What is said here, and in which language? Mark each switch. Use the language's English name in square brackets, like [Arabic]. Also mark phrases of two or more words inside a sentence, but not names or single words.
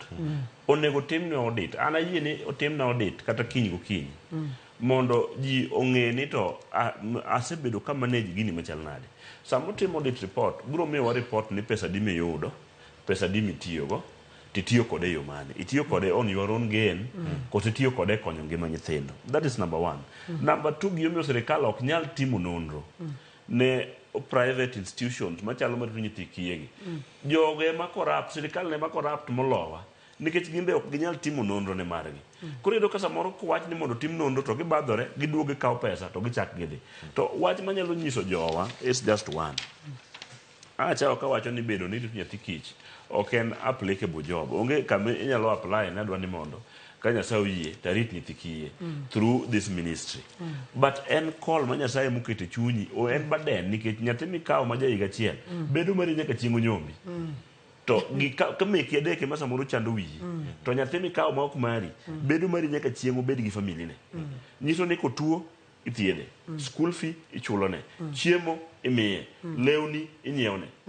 [Luo (Kenya and Tanzania)] Onego tim ne audit. An ayie ni otim na audit kata kiny gokinyi. Mondo ji ong'e ni to asebedo ka manage gini machal nade. Sama utimo [English] audit report, [Luo (Kenya and Tanzania)] biro miyowa report ni pesa di miyudo, pesa di mitiyogo, titiyo kode yo mane. Itiyo kode [English] on your own gain, [Luo (Kenya and Tanzania)] koso itiyo kode konyo ngima nyithindo. [English] That is number one. Number two, [Luo (Kenya and Tanzania)] gimomiyo sirikal ok nyal timo nonro ne [English] private institutions [Luo (Kenya and Tanzania)] machalo mar nyithi kiyegi. Jogo ema corrupt, sirikal ema corrupt molowa. Nikech gimbe ok ginyal timo nonro ne margi. Koro iyudo ka samoro kwach ni mondo tim nonro to gibadhore, giduogo gikawo pesa to gichak gidhi. To wach manyalo nyiso jowa [English] is just one. [Luo (Kenya and Tanzania)] Acha ka wacho ni bedo ni nyathi kich ok en [English] applicable job. [Luo (Kenya and Tanzania)] Onge kama inyalo apply na dwa ni mondo ka Nyasaye oyie tarit nyithi kiye through this ministry. But en call ma Nyasaye mokete chunyi o en baden nikech nyathi mikawo ma jahiga achiel bedo mari nyaka chieng' onyombi. To ka meki adeke ma samoro chando wiyi to nyathi mikawo ma ok mari bedo mari nyaka chieng' obed gi family ne. Nyiso ni kotuo ithiedhe, school fee ichulone, chiemo imiye, lewni inyiewne.